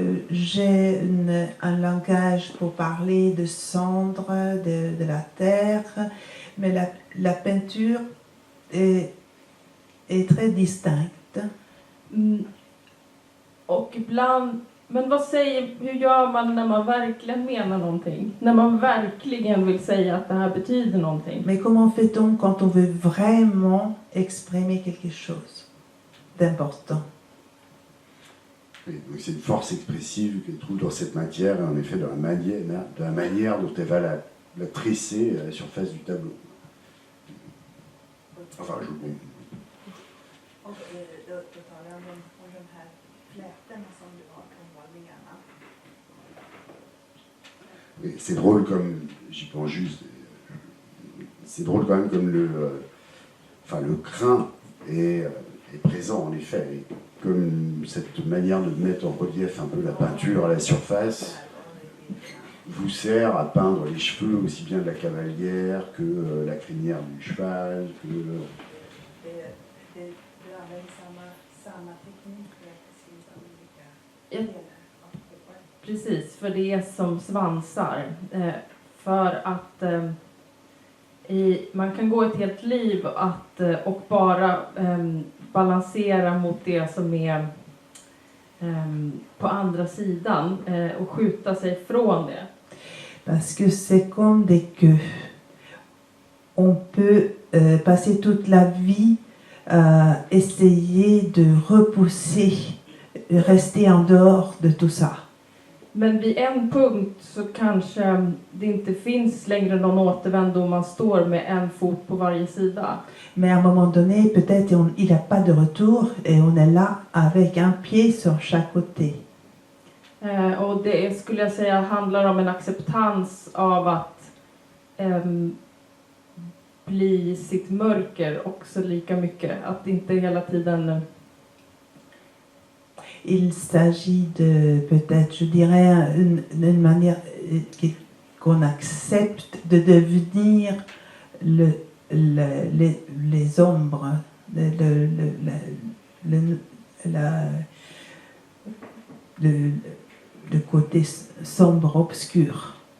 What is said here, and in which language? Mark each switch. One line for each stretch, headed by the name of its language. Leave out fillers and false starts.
French: J'ai un langage pour parler de cendres, de la terre, mais la peinture est très distincte.
Swedish: Och ibland, men hur gör man när man verkligen menar någonting? När man verkligen vill säga att det här betyder någonting?
French: Mais comment fait-on quand on veut vraiment exprimer quelque chose d'important? Oui, donc c'est une force expressive qu'elle trouve dans cette matière, et en effet dans la manière dont elle va la tresser à la surface du tableau. Enfin, je comprends.
Swedish: Och då talar jag om de här flätorna som du har på målningarna.
French: Oui, c'est drôle comme, j'y pense juste, c'est drôle quand même comme le crin est présent en effet, et comme cette manière de mettre en relief un peu la peinture à la surface vous sert à peindre les cheveux aussi bien de la cavalière que la crinière du cheval, que...
Swedish: Du använder samma teknik för att beskriva olika delar av kroppen. Precis, för det är som svansar. För att man kan gå ett helt liv och bara balansera mot det som är på andra sidan och skjuta sig från det.
French: Parce que c'est comme des queues. On peut passer toute la vie essayer de repousser, rester en dehors de tout ça.
Swedish: Men vid en punkt så kanske det inte finns längre någon återvändo, man står med en fot på varje sida.
French: Mais à un moment donné, peut-être il n'y a pas de retour et on est là avec un pied sur chaque côté.
Swedish: Och det skulle jag säga handlar om en acceptans av att bli sitt mörker också lika mycket. Att inte hela tiden...
French: Il s'agit de, peut-être, je dirais, une manière qu'on accepte de devenir les ombres, le côté sombre, obscur.